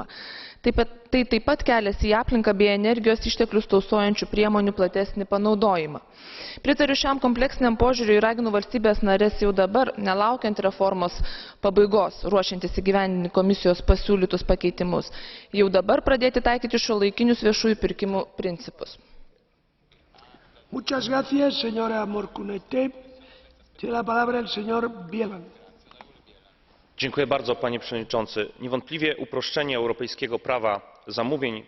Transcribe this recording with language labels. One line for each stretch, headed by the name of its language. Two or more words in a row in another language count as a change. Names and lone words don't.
Lithuanian: Tai taip pat kelias į aplinką bei energijos išteklius tausojančių priemonių platesnį panaudojimą. Pritariu šiam kompleksiniam požiūriui ir raginu valstybės narės jau dabar, nelaukiant reformos pabaigos, ruošiantis įgyvendinti komisijos pasiūlytus pakeitimus, jau dabar pradėti taikyti šiuolaikinius viešųjų pirkimų principus.
Spanish: Muchas gracias, señora Morkunaitė. Tiene la palabra el señor Bielan.
Polish: Dziękuję bardzo, panie przewodniczący. Niewątpliwie uproszczenie europejskiego prawa zamówień